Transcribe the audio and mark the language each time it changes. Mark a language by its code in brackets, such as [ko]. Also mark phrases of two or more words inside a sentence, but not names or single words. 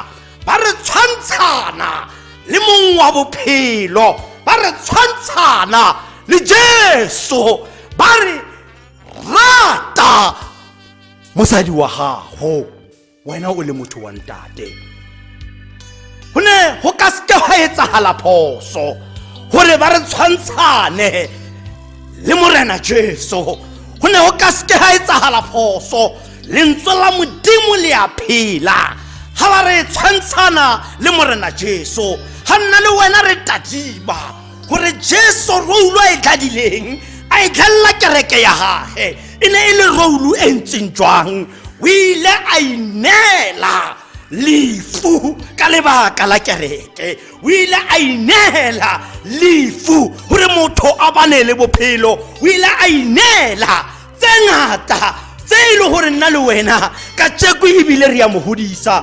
[tn] Ba re tshwantshana le mong wa bophelo, ba re tshwantshana le Jesu, ba re rata mosadi wa gago wena o le motho wa ntate. Go ne go ka seke ga etsagala phoso gore ba re tshwantshane le Morena Jesu. Go ne go ka seke ga etsagala phoso, lentswe la Modimo le a phela ha ba re tshwantshana le Morena Jesu. Ha nna le wena re tadiba gore Jesu roulu a e tladileng a e tlalla kereke ya gage e ne e le roulu e ntseng jwang. O ile a inela lefu ka lebaka la kereke, o ile a inela lefu gore motho a bane le bophelo, o ile a inela tse ngata tse e le gore nna le wena ka tšeko ebile re ya mo hodisa.